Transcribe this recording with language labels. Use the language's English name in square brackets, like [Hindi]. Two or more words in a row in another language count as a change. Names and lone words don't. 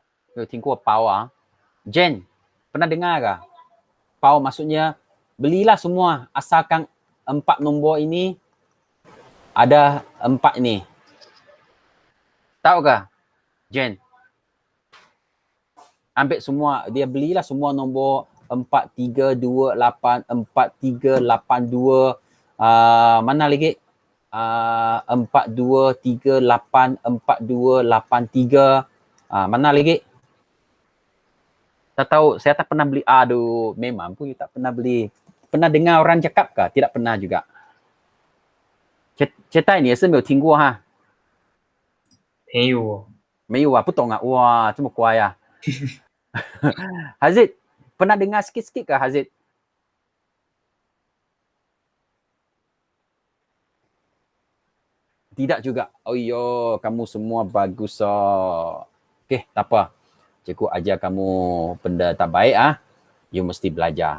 [Chinese] 有听过包啊 [Malay] Jen pernah dengar ke pau maksudnya belilah semua asalkan 4 nombor ini ada 4 ini tahu ke Jen ambil semua dia belilah semua nombor 4328 4382 mana lagi 4238 4283 mana lagi tak tahu saya tak pernah beli aduh memang pun tak pernah beli pernah dengar orang cakap ke tidak pernah juga [Chinese] 接待你也是没有听过哈没有哦没有啊不懂啊哇这么乖啊 [Malay] Hazid pernah dengar sikit-sikit ke Hazid tidak juga oh yo kamu semua bagus oh okey tak apa cikgu ajar kamu benda tak baik you mesti belajar